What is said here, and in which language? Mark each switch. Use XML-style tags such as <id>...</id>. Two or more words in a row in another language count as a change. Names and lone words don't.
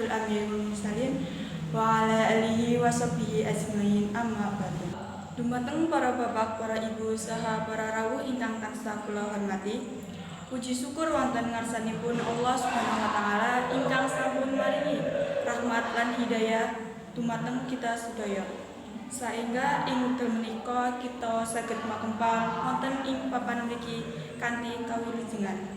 <ar>أنبياء المرسلين وعلى آله وصحبه أجمعين أما بعد.</ar> <jv>Dumateng para bapak, para ibu saha para rawuh ingkang tansah kula hormati. Puji syukur wonten ngarsanipun</jv> <ar>الله سبحانه وتعالى</ar> <jv>ingkang sampun maringi rahmat lan hidayah dumateng kita sedaya. Saengga ing wekdal menika kita saged makempal wonten ing papan mriki kanthi kawilujengan.</jv>